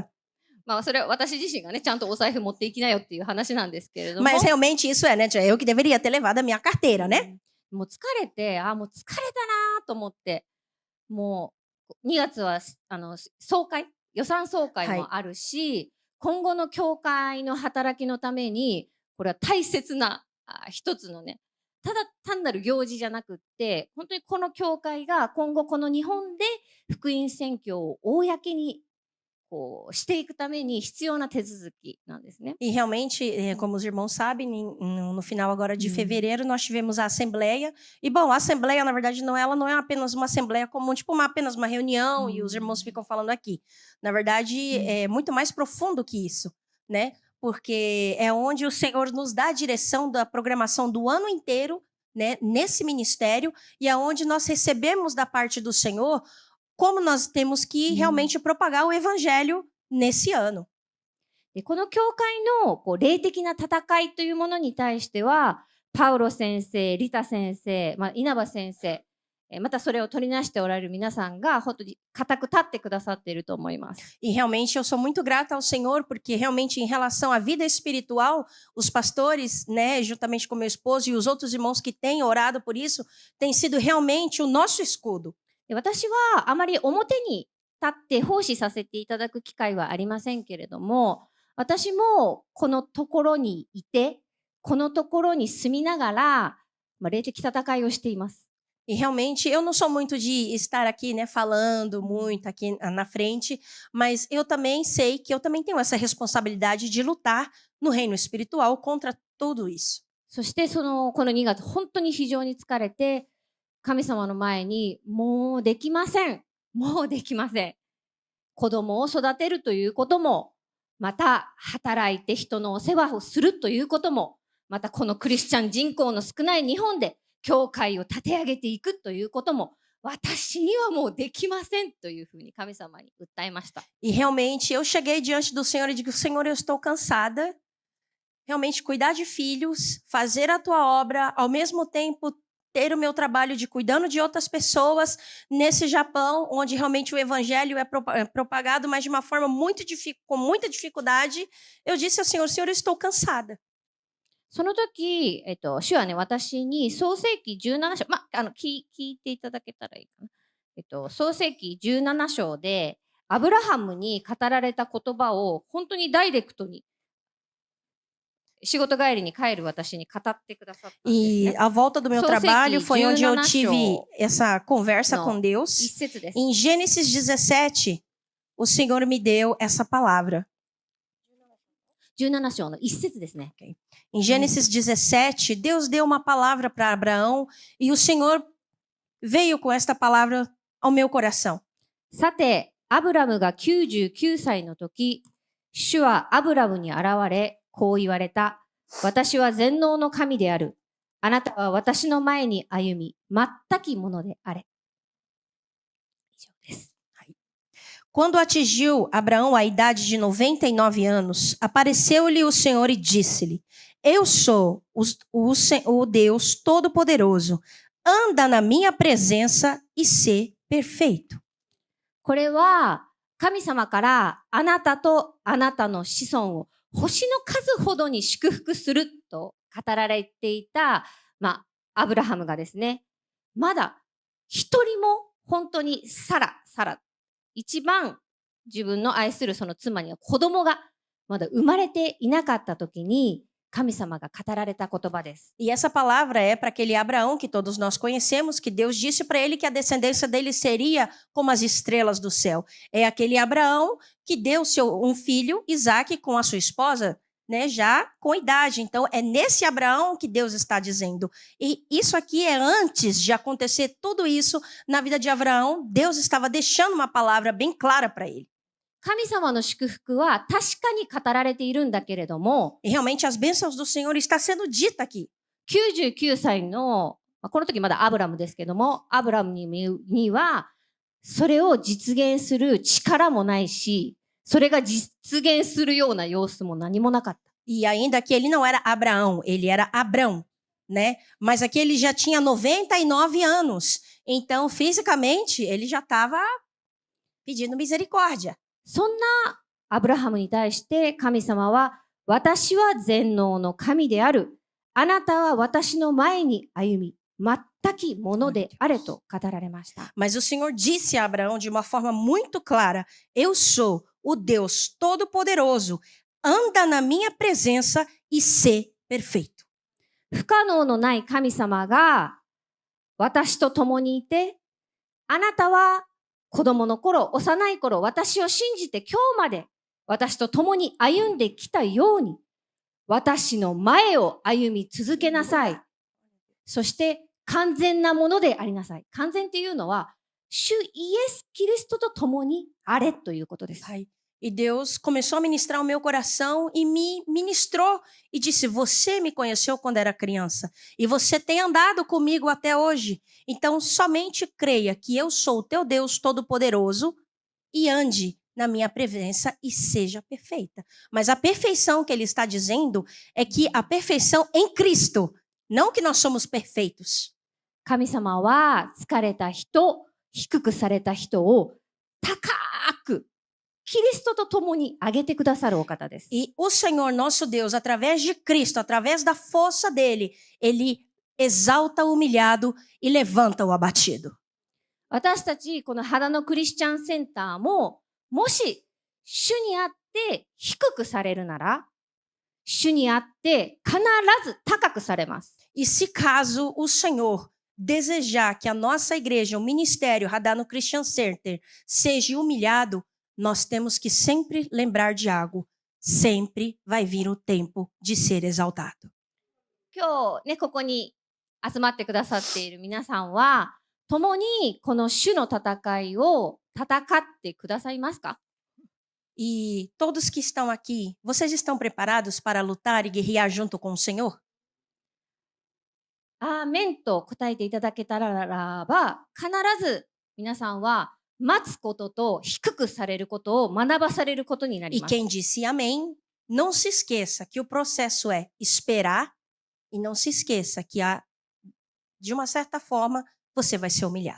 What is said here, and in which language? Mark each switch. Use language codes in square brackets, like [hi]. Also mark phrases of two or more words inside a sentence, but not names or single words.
[ja] まあそれは私自身がね、ちゃんとお財布持っていきなよっていう話なんですけれども。 [pt] Mas realmente isso é, né, eu que deveria ter levado a minha carteira, né? [ja] もう疲れて、もう疲れたなと思って、もう2月は総会、予算総会もあるし、今後の教会の働きのために、これは大切な一つのね、ただ単なる行事じゃなくって、本当にこの教会が今後この日本で福音宣教を公にこうしていくために必要な手続きなんですね。 [pt] E realmente, como os irmãos sabem, no final agora de fevereiro nós tivemos a assembleia. E bom, a assembleia, na verdade, ela não é apenas uma assembleia comum, tipo apenas uma reunião e os irmãos ficam falando aqui. Na verdade, é muito mais profundo que isso, né? Porque é onde o Senhor nos dá a direção da programação do ano inteiro, né, nesse ministério, e é onde nós recebemos da parte do Senhor como nós temos que realmente propagar o evangelho nesse ano. [ja] でこの教会のこう霊的な戦いというものに対しては、パウロ先生、リタ先生、稲葉先生、またそれを取りなしておられる皆さんが本当に固く立ってくださっていると思います。 [pt] E realmente eu sou muito grata ao Senhor, porque realmente em relação à vida espiritual, os pastores, né, juntamente com meu esposo e os outros irmãos que têm orado por isso, tem sido realmente o nosso escudo. [ja] で私はあまり表に立って奉仕させていただく機会はありませんけれども、私もこのところにいて、このところに住みながら、霊的戦いをしています。 [pt] E realmente eu não sou muito de estar aqui, né, falando muito aqui na frente, mas eu também sei que eu também tenho essa responsabilidade de lutar no reino espiritual contra tudo isso. [ja] そしてこの2月本当に非常に疲れて、 神様の前に、もうできません。もうできません。子供を育てるということも、また働いて人のお世話をするということも、またこのクリスチャン人口の少ない日本で教会を立て上げていくということも、私にはもうできませんというふうに神様に訴えました。 [pt] E realmente eu cheguei diante do Senhor e digo: Senhor, eu estou cansada. Realmente cuidar de filhos, fazer a tua obra, ao mesmo tempo ter o meu trabalho de cuidando de outras pessoas nesse Japão, onde realmente o evangelho é propagado, mas de uma forma com muita dificuldade. Eu disse ao Senhor: Senhor, eu estou cansada. [ja] その時、主はね、私に創世記17章、聞いていただけたらいいかな。創世記17章で、アブラハムに語られた言葉を本当にダイレクトに、仕事帰りに帰る私に語ってくださったんですね。 [pt] E a volta do meu trabalho foi onde eu tive essa conversa com [ja] 一 [pt] Deus. [ja] 節です。 [pt] Em Gênesis 17, o Senhor me deu essa palavra. [ja] 17 章の一節ですね。 [pt] Em Gênesis 17, Deus deu uma palavra para Abraão e o Senhor veio com esta palavra ao meu coração. [ja] さて、アブラムが99歳の時、主はアブラムに現れ、こう言われた。私は全能の神である。あなたは私の前に歩み、全きものであれ。以上です。 [pt] Quando atingiu Abraão a idade de 99 anos, apareceu-lhe o Senhor e disse-lhe: Eu sou o Deus Todo-Poderoso. Anda na minha presença e sê perfeito. [ja] これは、神様からあなたとあなたの子孫を星の数ほどに祝福すると語られていた、アブラハムがですね、まだ一人も本当にサラ、一番自分の愛するその妻には子供がまだ生まれていなかった時に神様が語られた言葉です。 [pt] E essa palavra é para aquele Abraão que todos nós conhecemos, que Deus disse para ele que a descendência dele seria como as estrelas do céu. É aquele Abraão que deu um filho, Isaque, com a sua esposa, né, já com idade. Então, é nesse Abraão que Deus está dizendo. E isso aqui é antes de acontecer tudo isso na vida de Abraão. Deus estava deixando uma palavra bem clara para ele. [ja] 神様の祝福は確かに語られているんだけれども、 [pt] E realmente as bênçãos do Senhor está sendo dita aqui. [ja] 99 歳の、この時まだアブラムですけども、アブラムにはそれを実現する力もないし、それが実現するような様子も何もなかった。 [pt] E ainda que ele não era Abraão, ele era Abrão, né? Mas aqui ele já tinha 99 anos. Então, fisicamente, ele já estava pedindo misericórdia. [ja] そんなアブラハムに対して神様は、私は全能の神である。あなたは私の前に歩み、全きものであれと語られました。 [pt] Mas o Senhor disse a Abraão de uma forma muito clara: Eu sou o Deus Todo-Poderoso. Anda na minha presença e sê perfeito. [ja] 不可能のない神様が私と共にいて、あなたは子供の頃、幼い頃、私を信じて今日まで私と共に歩んできたように、私の前を歩み続けなさい。そして完全なものでありなさい。完全っていうのは、主イエス・キリストと共にあれということです。 [pt] E Deus começou a ministrar o meu coração e me ministrou e disse: Você me conheceu quando era criança e você tem andado comigo até hoje. Então, somente creia que eu sou o teu Deus Todo-Poderoso e ande na minha presença e seja perfeita. Mas a perfeição que ele está dizendo é que a perfeição em Cristo, não que nós somos perfeitos. [ja] 神様は疲れた人、低くされた人を高くキリストと共に上げてくださるお方です。 [pt] E o Senhor nosso Deus, através de Cristo, através da força dele, ele exalta o humilhado e levanta o abatido. [ja] 私たちこの肌のクリスチャンセンターも、もし主にあって低くされるなら、主にあって必ず高くされます。 [pt] E se caso o Senhor desejar que a nossa igreja, o ministério Radar no Christian Center, seja humilhado, nós temos que sempre lembrar de algo. Sempre vai vir o tempo de ser exaltado. [ja] 今日ね、ここに集まってくださっている皆さんは、共にこの主の戦いを戦ってくださいますか？ [pt] E todos que estão aqui, vocês estão preparados para lutar e guerrear junto com o Senhor? [ja] アーメンと答えていただけたらば、必ず皆さんは待つことと低くされることを学ばされることになり [pt] E [ja] ます。 [pt] quem disse amém, não se esqueça que o processo é esperar e não se esqueça que de uma certa forma você vai ser humilhado.